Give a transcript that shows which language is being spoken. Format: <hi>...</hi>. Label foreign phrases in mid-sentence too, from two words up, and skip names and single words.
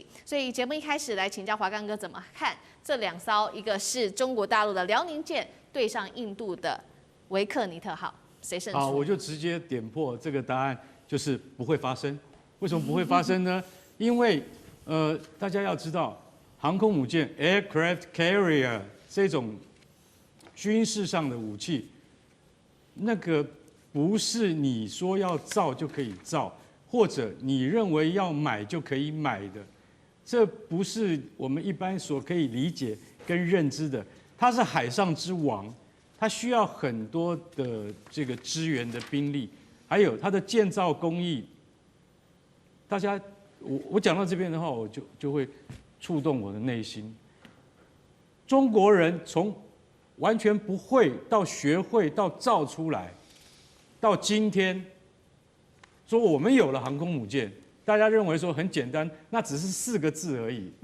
<zh>所以節目一開始來請教華淦哥怎麼看這2艘，一個是中國大陸的遼寧艦對上印度的維克尼特號，誰勝出？好，我就直接點破這個答案，就是不會發生。為什麼不會發生呢？因為大家要知道，航空母艦</zh> <en>（aircraft carrier）</en> <zh>這種軍事上的武器，那個不是你說要造就可以造，或者你認為要買就可以買的，這不是我們一般所可以理解跟認知的。它是海上之王，它需要很多的這個支援的兵力，還有它的建造工藝。大家，我講到這邊的話，我就會觸動我的內心。中國人從完全不會到學會到造出來，到今天說我們有了航空母艦，大家認為說很簡單，那只是4個字而已。</zh>